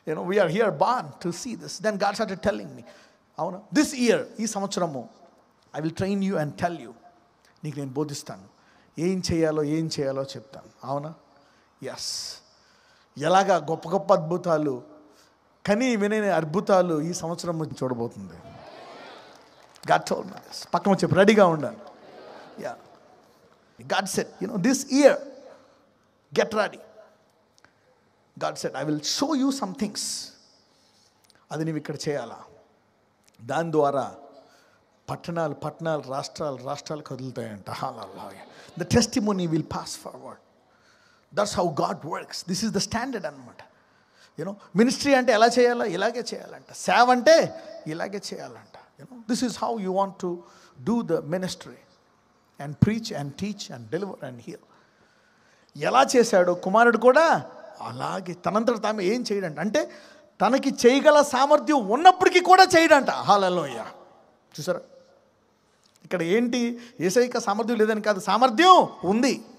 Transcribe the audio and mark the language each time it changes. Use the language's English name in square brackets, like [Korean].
[English] we are here born to see this. Then God started telling me, [Telugu] అవునా, [English] this year, [Telugu] ఈ సంవత్సరము, [English] I will train you and tell you, [Telugu] నీకు నేను బోధిస్తాను, ఏం చేయాలో చెప్తాను. అవునా? ఎస్. ఎలాగా గొప్ప గొప్ప అద్భుతాలు, కానీ వినని అద్భుతాలు ఈ సంవత్సరం చూడబోతుంది. [English] God told me this. [Telugu] పక్కన చెప్పి రెడీగా ఉండాలి. [English] Yeah. God said, this year, get ready. God said, I will show you some things. [Telugu] అది నీవు ఇక్కడ చేయాలా. దాని ద్వారా పట్టణాలు రాష్ట్రాలు కదులుతాయంట. హల్లెలూయా. [English] The testimony will pass forward. That's how God works. This is the standard [Telugu] అన్నమాట. మినిస్ట్రీ అంటే ఎలా చేయాలో ఇలాగే చేయాలంట. సేవ అంటే ఇలాగే చేయాలంట. [English] This is how you want to do the ministry and preach and teach and deliver and heal. [Telugu] ఎలా చేశాడో కుమారుడు కూడా అలాగే తనంతట తాము ఏం చేయడంట. అంటే తనకి చేయగల సామర్థ్యం ఉన్నప్పటికీ కూడా చేయడంట. హల్లెలూయా. చూసారా, ఇక్కడ ఏంటి, యేసయ్యకి సామర్థ్యం లేదని కాదు, సామర్థ్యం ఉంది.